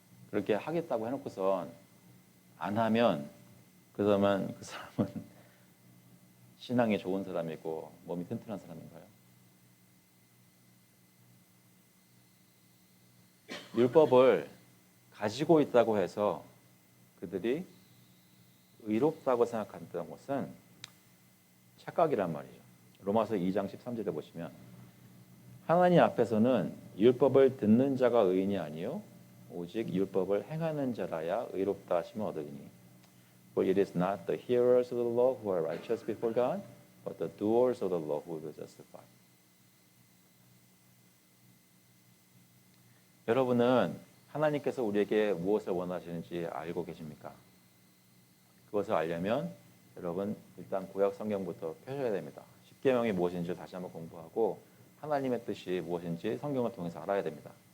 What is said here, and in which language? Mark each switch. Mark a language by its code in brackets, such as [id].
[ko] 그렇게 하겠다고 해놓고선 안 하면 그러면 그 사람은 신앙이 좋은 사람이고 몸이 튼튼한 사람인가요? 율법을 가지고 있다고 해서 그들이 의롭다고 생각한다는 것은 착각이란 말이죠. 로마서 2장 13절에 보시면 하나님 앞에서는 율법을 듣는 자가 의인이 아니요 오직 율법을 행하는 자라야 의롭다 하심을 얻으리니 [en] For it is not the hearers of the law who are righteous before God, but the doers of the law who will justify. [ko] 여러분은 하나님께서 우리에게 무엇을 원하시는지 알고 계십니까? 그것을 알려면 여러분 일단 구약 성경부터 펴셔야 됩니다. 십계명이 무엇인지 다시 한번 공부하고 하나님의 뜻이 무엇인지 성경을 통해서 알아야 됩니다.